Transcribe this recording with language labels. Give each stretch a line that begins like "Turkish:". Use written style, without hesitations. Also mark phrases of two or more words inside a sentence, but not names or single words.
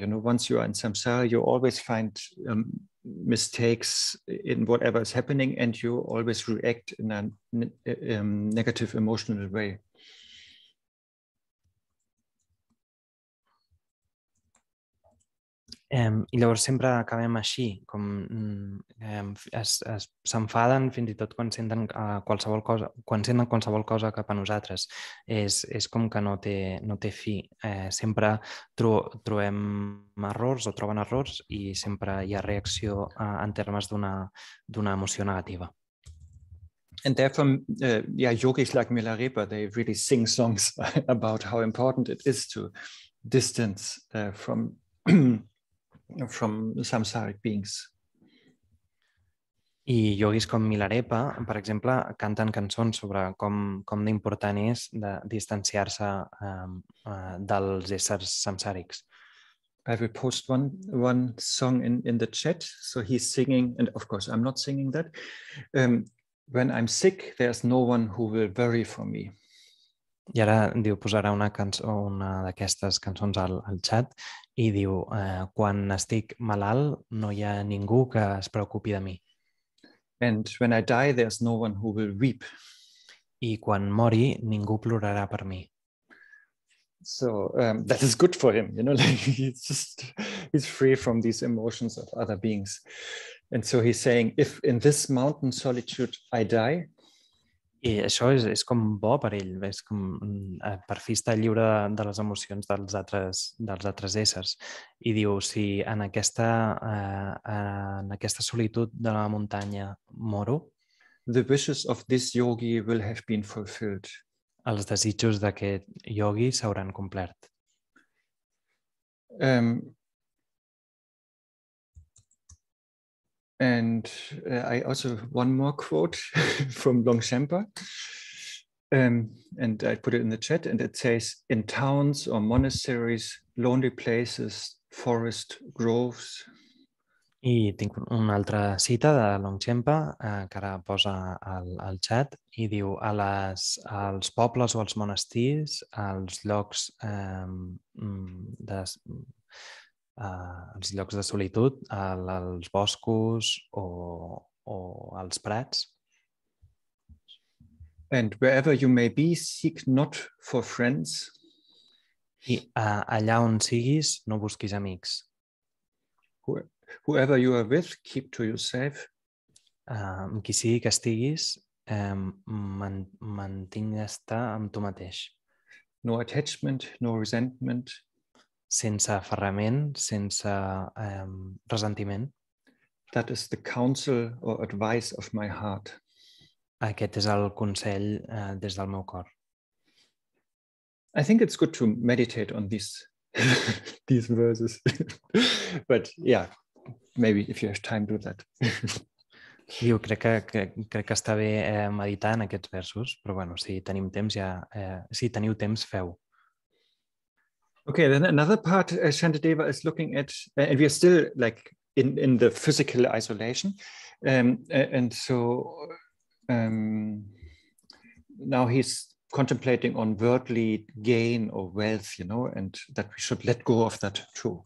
English: Once you are in samsara, you always find mistakes in whatever is happening, and you always react in a negative emotional way.
Catalan: I llavors sempre acabem així, com s'enfaden fins i tot quan senten qualsevol cosa cap a nosaltres. És com que no té fi. Sempre trobem errors o troben errors i sempre hi ha reacció en termes d'una emoció negativa.
English: And therefore, yogis like Milarepa, they really sing songs about how important it is to distance from samsaric beings.
Catalan: I yogis com Milarepa, per exemple, canten cançons sobre com d'important és distanciar-se dels éssers samsàrics.
English: I will post one song in the chat. So he's singing, and of course I'm not singing that. When I'm sick, there's no one who will worry for me.
Catalan: I ara diu, posarà una d'aquestes cançons al xat i diu, quan estic malalt no hi ha ningú que es preocupi de mi.
English: And when I die, there's no one who will weep.
Catalan: I quan mori, ningú plorarà per mi.
English: So that is good for him, he's free from these emotions of other beings. And so he's saying, if in this mountain solitude I die,
Catalan: I això és com bo per ell, és com per fi està lliure de les emocions dels altres éssers. I diu, si en aquesta solitud de la muntanya moro,
English: the wishes of this yogi will have been fulfilled.
Catalan: Els desitjos d'aquest yogi s'hauran complert.
English: And I also have one more quote from Longchenpa, and I put it in the chat, and it says, in towns or monasteries, lonely places, forest groves.
Catalan: I tinc una altra cita de Longchenpa que ara posa al xat i diu, als pobles o als monestirs, als llocs de solitud, als boscos o als prats.
English: And wherever you may be, seek not for friends.
Catalan: I allà on siguis, no busquis amics.
English: Whoever you are with, keep to yourself.
Catalan: Amb qui sigui que estiguis, mantingues-te amb tu mateix.
English: No attachment, no resentment.
Catalan: Sense aferrament, sense ressentiment.
English: That is the counsel or advice of my heart.
Catalan: Aquest és el consell des del meu cor.
English: I think it's good to meditate on these verses. But yeah, maybe if you have time, do that.
Catalan: Diu, crec que està bé meditar en aquests versos, però bueno, si tenim temps si teniu temps, feu.
English: Okay, then another part, Shantideva is looking at, and we are still like in the physical isolation, and so now he's contemplating on worldly gain or wealth, and that we should let go of that too.